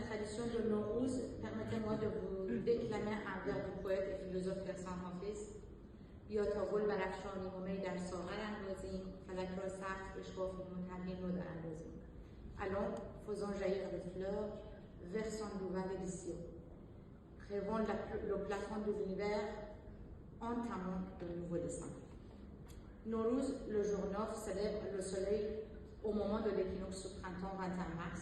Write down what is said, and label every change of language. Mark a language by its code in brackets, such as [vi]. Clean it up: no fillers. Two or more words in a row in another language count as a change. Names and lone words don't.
[fr] tradition de Nowruz, permettez-moi de vous déclamer un vers du poète et philosophe persan حافظ. [fa] بیا تا گل برافشانی و می در ساغر اندازیم، فلک را سخت اشکافیمون تنهی نو اندازیم. [fr] Allons, faisons jaillir les fleurs, versons du vin délicieux. Rêvons le plafond de l'univers, entamons de nouveaux dessins. Nowruz, le jour 9, célèbre le soleil au moment de l'équinoxe du printemps 21 mars.